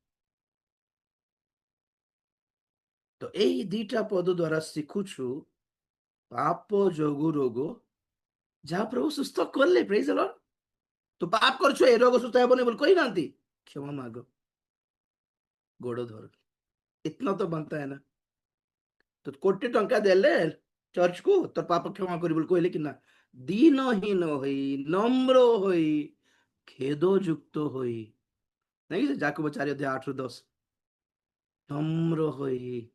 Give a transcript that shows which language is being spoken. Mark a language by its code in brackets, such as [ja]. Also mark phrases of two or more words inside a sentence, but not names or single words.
[or] ତ ଏଇ ଦିଟା ପଦ ଦ୍ୱାରା ଶିଖୁଛୁ, ପାପ ଯୋଗୁ ରୋଗ, ଯାହା ପ୍ରଭୁ ସୁସ୍ଥ କଲେ, [en] praise the Lord. [or] ତୁ ପାପ କରୁଛୁ, ଏ ରୋଗ ସୁସ୍ଥ ହେବନି ବୋଲି କହିନାହାନ୍ତି, କ୍ଷମା ମାଗ, ଗୋଡ ଧର, [hi] इतना तो बनता है ना। [or] ତ 1,000,000 ଦେଲେ ଚର୍ଚ୍ଚକୁ, ତୋ ପାପ କ୍ଷମା କରିବି ବୋଲି କହିଲେ କି ନା? ଦୀନହୀନ ହୋଇ, ନମ୍ର ହୋଇ, ଖେଦ ଯୁକ୍ତ ହୋଇ, ନାଇଁ କି ଯାକବ 4:8-10, ନମ୍ର ହୋଇ